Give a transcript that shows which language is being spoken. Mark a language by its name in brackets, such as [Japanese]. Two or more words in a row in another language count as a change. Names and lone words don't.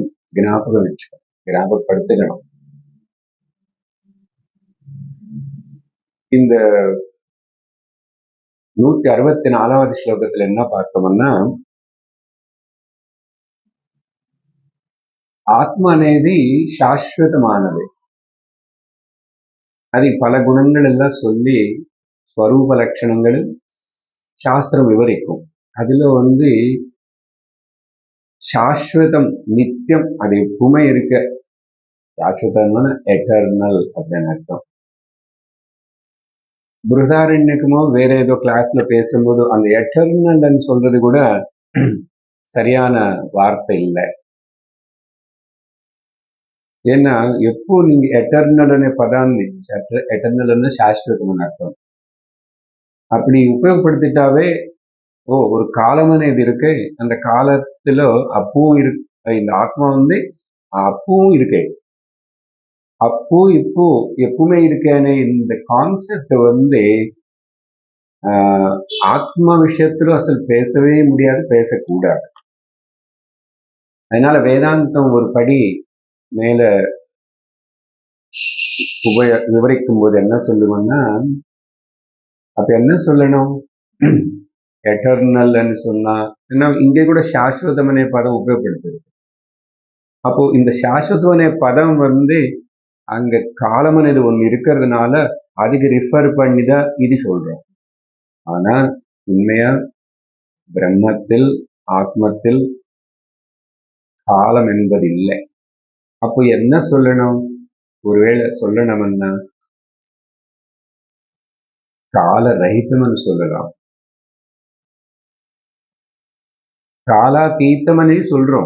[Tamil] ஞாபகப்படுத்திக்கணும். இந்த 164வது ஸ்லோகத்துல என்ன பார்த்தோம்னா, ஆத்மா [Telugu] అనేది శాశ్వతமானது. [Tamil] அது பல குணங்கள் எல்லாம் சொல்லி ஸ்வரூப லட்சணங்கள் சாஸ்திரம் விவரிக்கும். அதுல சாஸ்வதம், நித்தியம், அது எப்பவுமே இருக்க சாஸ்வதம்னு எட்டர்னல் அப்படின்னு அர்த்தம். பிருதாரண்யக்குமோ வேற ஏதோ கிளாஸ்ல பேசும்போது அந்த எட்டர்னல் சொல்றது கூட சரியான வார்த்தை இல்லை. ஏன்னா எப்போ நீங்க [Telugu] ఎటర్నల్ అనే పదాన్ని ఎటర్నల్ అన్న శాశ్వతం అని అర్థం. [Tamil] அப்படி உபயோகப்படுத்திட்டாவே ஒரு காலம் అనేది இருக்கு, அந்த காலத்துல அப்பவும் இருக்கு, இந்த ஆத்மா வந்து அப்பவும் இருக்கு, அப்போ இப்போ எப்பவுமே இருக்கேன்னு இந்த கான்செப்ட் வந்து ஆத்மா விஷயத்துல அசல் பேசவே முடியாது, பேசக்கூடாது. அதனால வேதாந்தம் ஒரு படி மேல விவரிக்கும் போது என்ன சொல்லுவோம்னா, அப்ப என்ன சொல்லணும், எட்டர்னல்னு சொன்னா இங்கே கூட [Telugu] శాశ్వతం అనే పదం ఉపయోగப்படுத்துது. [Tamil] அப்போ இந்த [Telugu] శాశ్వతం అనే [Tamil] பதம் வந்து அங்க காலம் అనేది ஒன்று இருக்கிறதுனால அதுக்கு ரிஃபர் பண்ணி தான் இது சொல்றோம். ஆனா உண்மையா பிரம்மத்தில் ஆத்மத்தில் காலம் என்பது இல்லை. அப்போ என்ன சொல்லணும், ஒருவேளை சொல்லணும்னா கால ரஹிதம்னு சொல்லலாம், காலாதீத்தம்னே சொல்றோம்.